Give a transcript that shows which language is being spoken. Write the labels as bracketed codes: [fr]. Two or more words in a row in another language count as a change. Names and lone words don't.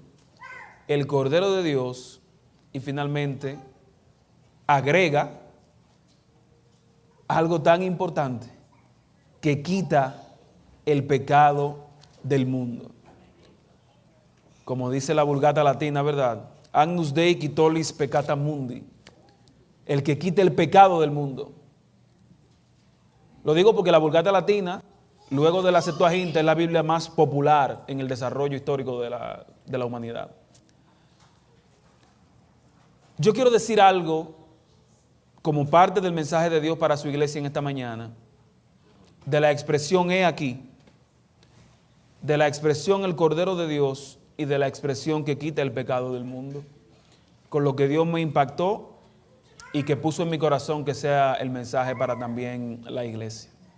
[es] El Cordero de Dios. Y finalmente agrega algo tan importante, que quita el pecado del mundo. Como dice la Vulgata Latina, ¿verdad? [la] Agnus Dei qui tollis peccata mundi. [es] El que quita el pecado del mundo. Lo digo porque la Vulgata Latina luego de la Septuaginta, es la Biblia más popular en el desarrollo histórico de la humanidad. Yo quiero decir algo como parte del mensaje de Dios para su iglesia en esta mañana, de la expresión "he aquí", de la expresión "el Cordero de Dios" y de la expresión "que quita el pecado del mundo", con lo que Dios me impactó y que puso en mi corazón que sea el mensaje para también la iglesia.